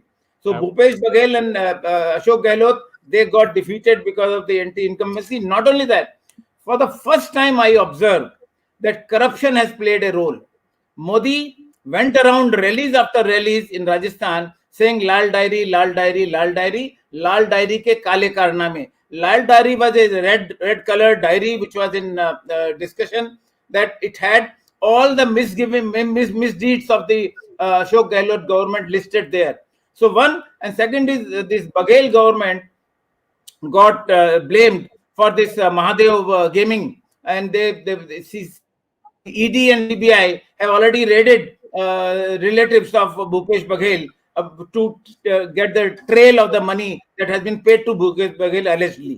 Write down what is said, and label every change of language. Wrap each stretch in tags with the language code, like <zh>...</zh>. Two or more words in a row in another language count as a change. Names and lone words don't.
<en>So Bhupesh Baghel and Ashok Gehlot, they got defeated because of the anti-incumbency. Not only that, for the first time I observed that corruption has played a role. Modi went around rallies after rallies in Rajasthan saying Lal Diary, Lal Diary, Lal Diary, Lal Diary</en> <hi>ke kale karname.</hi> <en>Lal Diary was a red colored diary which was in discussion, that it had all the misdeeds of the Ashok Gehlot government listed there. So one, and second is this Baghel government got blamed for this Mahadev gaming, and ED and CBI have already raided relatives of Bhupesh Baghel to get the trail of the money that has been paid to Bhupesh Baghel allegedly.</en>